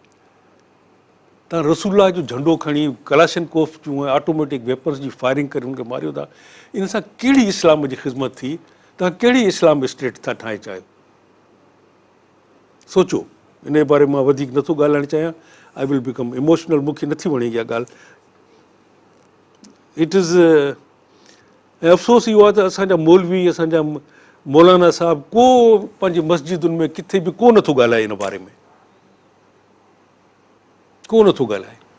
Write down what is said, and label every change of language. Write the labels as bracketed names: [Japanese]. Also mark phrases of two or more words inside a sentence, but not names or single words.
[Sindhi] तव्हां रसूलुल्लाह जो झंडो खणी कलाशनकोफ जूं [English] automatic weapons [Sindhi] जी फायरिंग करे उनखे मारियो था। इन सां कहिड़ी इस्लाम जी ख़िदमत थी? तव्हां कहिड़ी इस्लाम स्टेट था ठाहे चाहियो? सोचो। इन जे बारे में मां वधीक नथो ॻाल्हाइणु चाहियां, [English] I will become emotional, [Sindhi] मूंखे नथी वणे इहा ॻाल्हि। [English] it is an [Sindhi] अफ़सोस इहो आहे त असांजा मौलवी, असांजा मौलाना साहिब को पंहिंजी मस्जिदुनि में किथे बि को नथो ॻाल्हाए इन बारे में, को नथो ॻाल्हाए।